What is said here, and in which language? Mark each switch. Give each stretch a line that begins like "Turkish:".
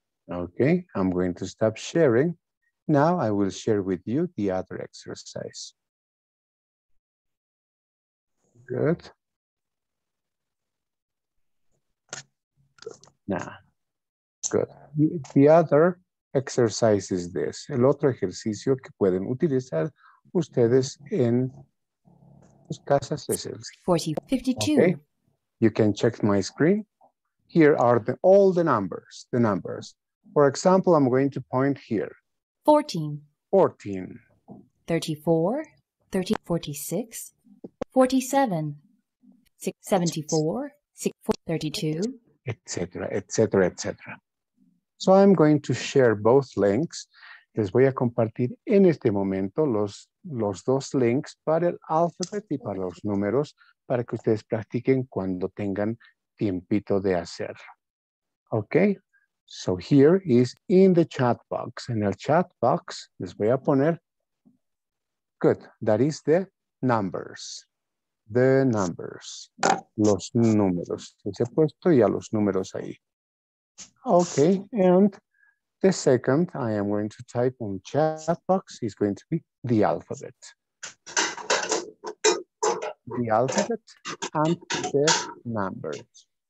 English: Okay, I'm going to stop sharing. Now I will share with you the other exercise. Good. Now, good. The other exercise is this.
Spanish: El otro ejercicio que pueden utilizar ustedes en sus casas es el
English: 52. Okay. You can check my screen. Here are all the numbers. For example, I'm going to point here. 14. 14. 34. 46. 47. 74. 32.
Spanish: Etcétera, etcétera, etcétera.
English: So I'm going to share both links.
Spanish: Les voy a compartir en este momento los dos links para el alfabeto y para los números para que ustedes practiquen cuando tengan tiempito de hacerlo.
English: Okay, so here is in the chat box.
Spanish: En el chat box les voy a poner,
English: good, that is the numbers. The numbers.
Spanish: Los números. Les he puesto ya los números ahí.
English: Okay, and the second I am going to type on chat box is going to be the alphabet. The alphabet and the numbers.